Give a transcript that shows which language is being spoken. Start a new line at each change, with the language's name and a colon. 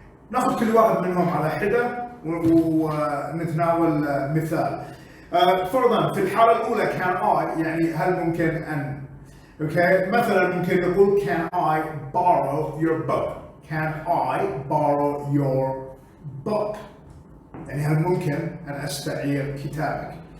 Arabic: ناخذ كل واحد منهم على حدة ونتناول مثال. فرضا في الحالة الأولى
English: can I
Arabic: يعني هل ممكن أن. اوكي، مثلا ممكن نقول
English: can I borrow your book. Can I borrow your book.
Arabic: يعني هل ممكن أن أستعير كتابك.